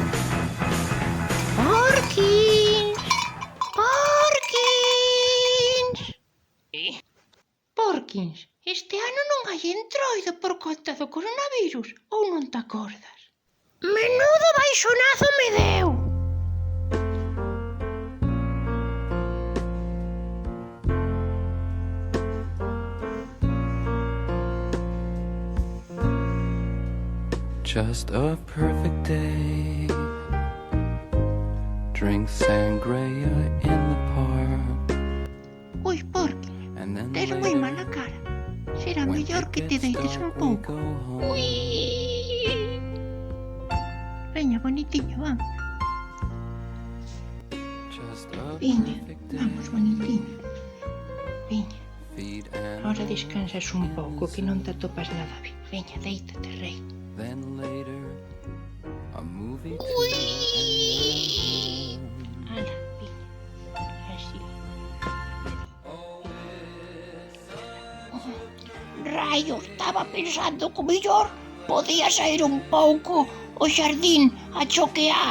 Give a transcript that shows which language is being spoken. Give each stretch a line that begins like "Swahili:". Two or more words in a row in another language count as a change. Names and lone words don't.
Galician: Porquins, Porquins. Porquins, este ano non hai Entroido por conta do coronavirus, ou non te acordas? Menudo baixonazo me deu.
English: Just a perfect day. Drink sangria in the park.
Galician: Ui, Porquins, tes moi mala cara. Será mellor que te deites un pouco. Ui. Veña, bonitinho, vamos. Viña, vamos, bonitinho. Viña. Ahora descansas un pouco, que non te atopas nada ben. Veña, deítate, rei.
English: Then later, a movie to
Galician: Ui. Ala, viña. Así. Raio, estaba pensando que o mellor podía sair un pouco ao xardín a choquear.